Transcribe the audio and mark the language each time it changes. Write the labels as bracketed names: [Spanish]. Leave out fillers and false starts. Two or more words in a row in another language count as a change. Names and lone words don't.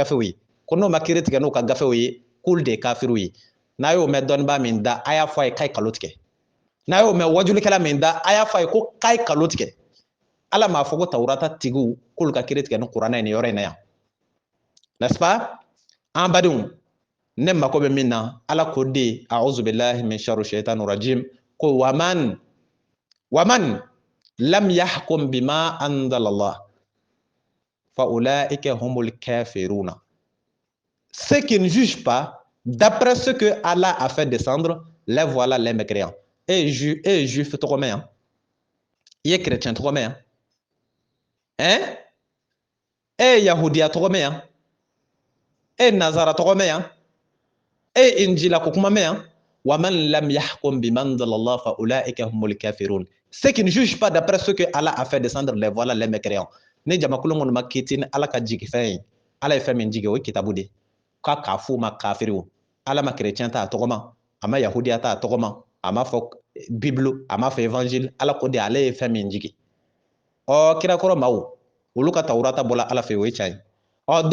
[Bambara] gafew ye ko n'o ma kiiri tigɛ n'u ka gafew ye k'olu de ye kafiriw ye n'a y'o mɛn dɔnnibaa min da a y'a fɔ a ye k'a ye kalo tigɛ n'a y'o mɛn wajulikɛla min da a y'a fɔ a ye ko k'a ye kalo tigɛ ala m'a fɔ ko tawurata tigiw k'olu ka kiiri tigɛ ni kuranɛ ye nin yɔrɔ in na yan [French] n'est-ce pas [Bambara] an badenw ne mako bɛ min na ala ko de [Arabic] أعوذ بالله من شر الشيطان الرجيم ko ومن لم يحكم بما أنزل الله فأولئك هم الكافرون. [French] Ceux qui ne jugent pas d'après ce que Allah a fait descendre, les voilà les mécréants. [Bambara] Et juif tɔgɔ mɛn yan, i ye chrétien tɔgɔ mɛn yan, e yahudiya tɔgɔ mɛn yan, e nazara tɔgɔ mɛn yan, e injila ko kuma mɛn yan. [Arabic] وَمَنْ لَمْ يَحْكُمْ بِمَا أَنزَلَ اللَّهُ فَأُولَٰئِكَ هُمُ الْكَافِرُونَ. [French] Ceux qui ne jugent pas d'après ce que Allah a fait descendre, les voilà les mécréants. [Bambara] Ne jamakulu minnu ma kiti ni ala ka jigi fɛn ye, ala ye fɛn min jigi o ye kitabu de k'a f'u ma kafiriw. Ala ma chrétien ta a tɔgɔ ma, a ma yahudiya ta a tɔgɔ ma, a ma fɔ bible, a ma fɔ évangile, ala ko de ale ye fɛn min jigi. Kirakɔrɔ maaw olu ka tawurata bɔla ala fɛ o ye tiɲɛ ye.